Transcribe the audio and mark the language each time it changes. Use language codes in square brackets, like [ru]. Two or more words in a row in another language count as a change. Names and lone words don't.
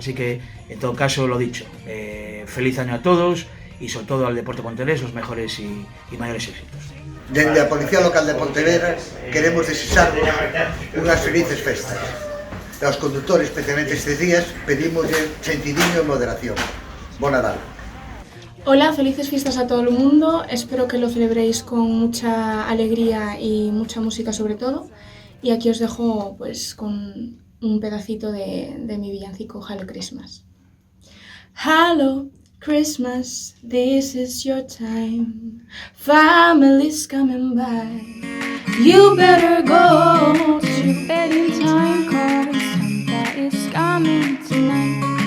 [es] Así que, en todo caso, lo dicho, feliz año a todos y sobre todo al deporte pontevedrés los mejores y mayores éxitos. [gl] Dende a Policía Local de Pontevedra queremos desexarvos unhas felices festas. E aos condutores, especialmente estes días, pedimos sentidiño e moderación. Bon Nadal. [es] Hola, felices fiestas a todo el mundo. Espero que lo celebréis con mucha alegría y mucha música sobre todo. Y aquí os dejo pues con un pedacito de mi villancico Hello Christmas. [en] Hello Christmas, this is your time. Family's coming by. You better go to bed in time, 'cause Santa is coming tonight.